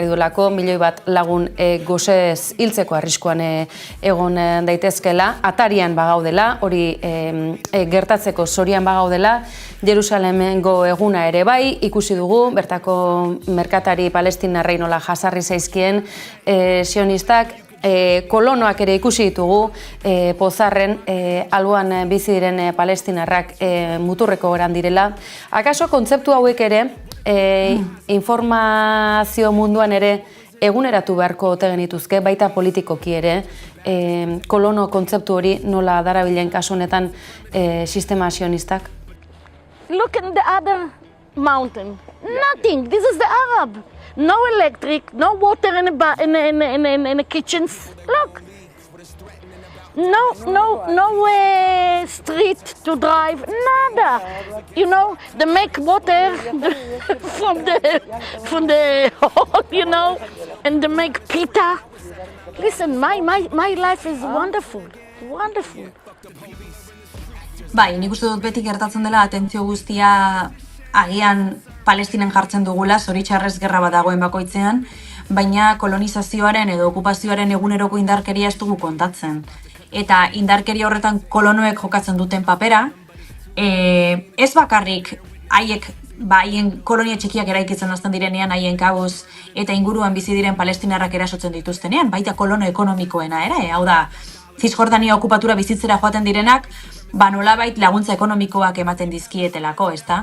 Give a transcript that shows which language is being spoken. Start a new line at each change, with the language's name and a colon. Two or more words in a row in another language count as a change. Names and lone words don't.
Basque: duelako 1.000.000 lagun gosez hiltzeko arriskuan egon daitezkela, atarian bagaudela, hori gertatzeko zorian bagaudela, Jerusalemengo eguna ere bai, ikusi dugu, bertako merkatari palestinarrei nola jasarri zaizkien sionistak, kolonoak ere ikusi ditugu, pozarren alboan bizi diren palestinarrak muturreko geran direla. Akaso kontzeptu hauek ere, informazio munduan ere eguneratu beharko ote genituzke, baita politikoki ere, kolono kontzeptu hori nola darabilen kasu honetan sistema sionistak?
English: Look at the other mountain. Nothing. This is the Arab. No electric, no water in the kitchens. Look. No street to drive. Nada. You know, they make water from the hole, you know, and they make pita. Listen, my life is wonderful. Wonderful.
Basque: Nik uste dut beti gertatzen dela atentzio guztia agian Palestinan jartzen dugula, zoritxarrez gerra bat dagoen bakoitzean, baina kolonizazioaren edo okupazioaren eguneroko indarkeria ez dugu kontatzen. Eta indarkeria horretan kolonoek jokatzen duten papera, ez bakarrik haien kolonia txikiak eraikitzen hasten direnean, haien kabuz eta inguruan bizi diren palestinarrak erasotzen dituztenean, baita kolono ekonomikoena ere, hau da, Cisjordania okupatura bizitzera joaten direnak, nolabait laguntza ekonomikoak ematen dizkietelako, ezta?